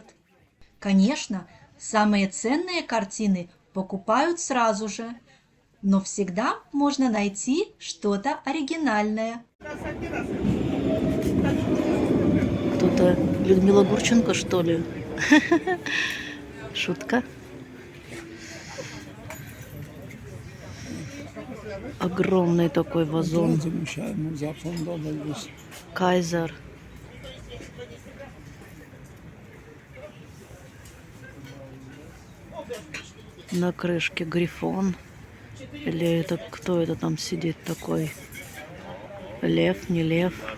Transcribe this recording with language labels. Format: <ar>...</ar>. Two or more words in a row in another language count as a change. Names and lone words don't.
<ru>Конечно, самые ценные картины покупают сразу же, но всегда можно найти что-то оригинальное. Кто-то Людмила Гурченко, что ли? Шутка. Огромный такой вазон.</ru> <pl>Musiałem mu zafundować, wiesz.</pl> <ru>Кайзер. На крышке грифон. Или это кто это там сидит такой? Лев, не лев.</ru>